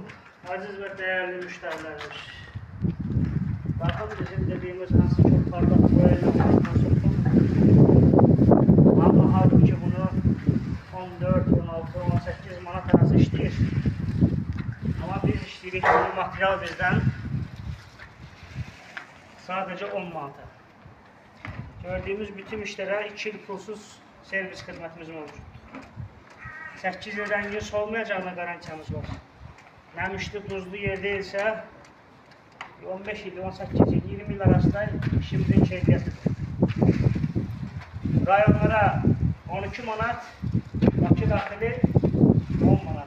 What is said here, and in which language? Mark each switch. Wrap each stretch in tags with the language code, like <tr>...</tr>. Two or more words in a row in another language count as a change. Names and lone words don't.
<tr>Aziz ve değerli müşterilerimiz. Bakın bizim dediğimiz nasıl çok parlak boyayla nasıl ama halbuki bunu 14, 16, 18 manat arası işleyir. Ama biz işleyirik bu material bizden sadece 10 manata. Gördüğümüz bütün işlere 2 yıl pulsuz servis hizmetimiz mevcut.</tr> <az>8 yıl rəngin solmayacağına garantiyamız var. Nəmişli, duzlu yer değilse 15 il, 18 il, 20 il arasında işimizin keyfiyyətidir. Rayonlara 12 manat, Bakı daxili 10 manat.</az>